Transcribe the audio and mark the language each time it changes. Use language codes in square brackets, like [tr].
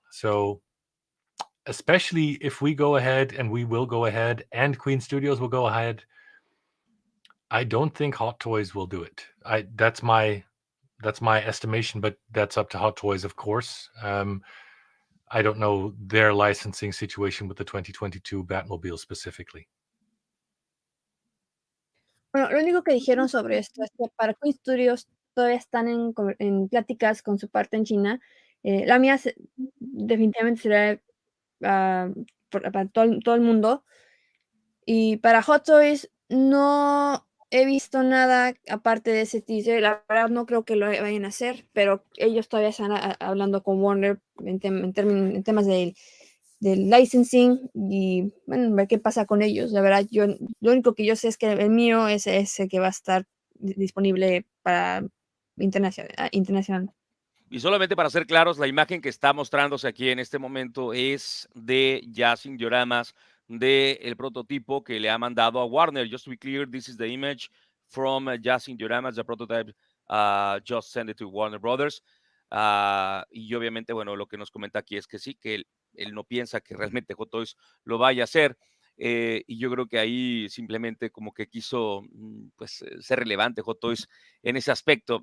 [en] So especially if we go ahead, and we will go ahead, and Queen Studios will go ahead, I don't think Hot Toys will do it. That's my estimation, but that's up to Hot Toys, of course. I don't know their licensing situation with the 2022 Batmobile specifically. [es] Bueno, lo único que dijeron sobre esto es que para Queen Studios todavía están en pláticas con su parte en China. La mía definitivamente será para todo el mundo. Y para Hot Toys no he visto nada aparte de ese teaser. La verdad no creo que lo vayan a hacer, pero ellos todavía están hablando con Warner en temas del licensing, y bueno, ver qué pasa con ellos. La verdad, yo lo único que yo sé es que el mío es ese que va a estar disponible para internacional. Y solamente para ser claros, la imagen que está mostrándose aquí en este momento es de Jazzinc Dioramas, del prototipo que le ha mandado a Warner. [en] Just to be clear, this is the image from Jazzinc Dioramas, the prototype just sent it to Warner Brothers. [es] Y obviamente, bueno, lo que nos comenta aquí es que sí, que él no piensa que realmente Hot Toys lo vaya a hacer. y yo creo que ahí simplemente como que quiso pues, ser relevante Hot Toys en ese aspecto.